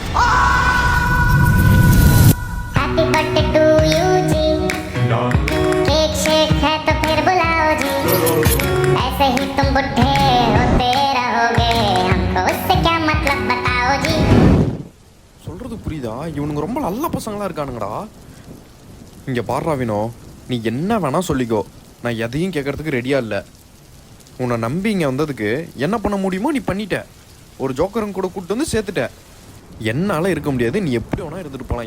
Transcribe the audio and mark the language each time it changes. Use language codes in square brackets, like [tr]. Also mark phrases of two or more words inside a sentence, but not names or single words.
[en] Happy birthday to you, G. [hi] वैसे ही तुम बुढ़े होते रहोगे हमको उससे क्या मतलब बताओ जी [ta] சொல்கிறது புரியுதா? இவனுங்க ரொம்ப நல்ல பசங்களாக இருக்கானுங்கடா. இங்கே பாடுறா வினோ, நீ என்ன வேணால் சொல்லிக்கோ, நான் எதையும் கேட்கறதுக்கு ரெடியாக இல்லை. உன்னை நம்பி இங்கே வந்ததுக்கு என்ன பண்ண முடியுமோ நீ பண்ணிட்ட. ஒரு ஜோக்கரன் கூட கூப்பிட்டு வந்து சேர்த்துட்ட. என்னால் இருக்க முடியாது, நீ எப்படி வேணால் இருந்துட்டு போகலாம்.